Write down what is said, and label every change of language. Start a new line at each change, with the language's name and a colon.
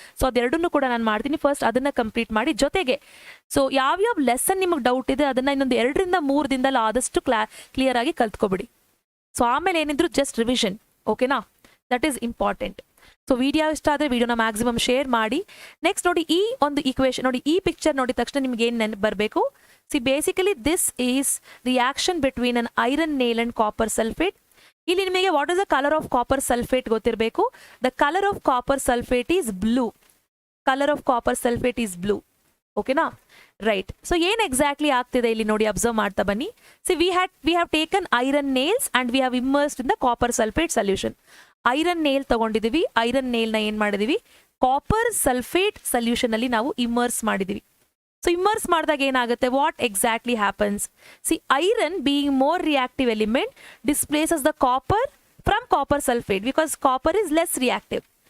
Kannada: So ಅದೆರಡನ್ನೂ ಕೂಡ ನಾನು ಮಾಡ್ತೀನಿ. ಫಸ್ಟ್ ಅದನ್ನು ಕಂಪ್ಲೀಟ್ ಮಾಡಿ, ಜೊತೆಗೆ ಸೊ ಯಾವ್ಯಾವ ಲೆಸನ್ ನಿಮಗೆ ಡೌಟ್ ಇದೆ ಅದನ್ನು ಇನ್ನೊಂದು 2-3 ದಿನದಲ್ಲಿ ಆದಷ್ಟು ಕ್ಲಿಯರ್ ಆಗಿ ಕಲ್ತ್ಕೊಬಿಡಿ.
English: so
Kannada: ಆಮೇಲೆ ಏನಿದ್ರು
English: Just revision. ಓಕೆನಾ? That is important.
Kannada: So video ಇಷ್ಟ ಆದರೆ ವಿಡಿಯೋನ ಮ್ಯಾಕ್ಸಿಮಮ್ ಶೇರ್ ಮಾಡಿ. ನೆಕ್ಸ್ಟ್ ನೋಡಿ, ಈ ಒಂದು ಈಕ್ವೇಷನ್ ನೋಡಿ, ಈ ಪಿಕ್ಚರ್ ನೋಡಿದ ತಕ್ಷಣ ನಿಮ್ಗೆ ಏನು ನೆನಪು ಬರಬೇಕು?
English: See, basically this is reaction between an iron nail and copper sulfate.
Kannada: ಇಲ್ಲಿ ನಿಮಗೆ
English: what is the color of copper sulfate
Kannada: ಗೊತ್ತಿರಬೇಕು.
English: The color of copper sulfate is blue. Color of copper sulfate is blue. ಓಕೆನಾ right. So
Kannada: ಏನು exactly ಆಗ್ತಿದೆ ಇಲ್ಲಿ ನೋಡಿ observe ಮಾಡ್ತಾ ಬನ್ನಿ.
English: See we have taken iron nails and we have immersed in the copper sulphate solution.
Kannada: Iron nail ತಗೊಂಡಿದೀವಿ, iron ನೇಲ್ನ ಏನು ಮಾಡಿದೀವಿ, copper sulphate solution ಅಲ್ಲಿ ನಾವು ಇಮ್ಮರ್ಸ್ ಮಾಡಿದೀವಿ.
English: so immerse
Kannada: ಮಾಡಿದಾಗ ಏನಾಗುತ್ತೆ,
English: What exactly happens, see iron being more reactive element displaces the copper from copper sulphate because copper is less reactive.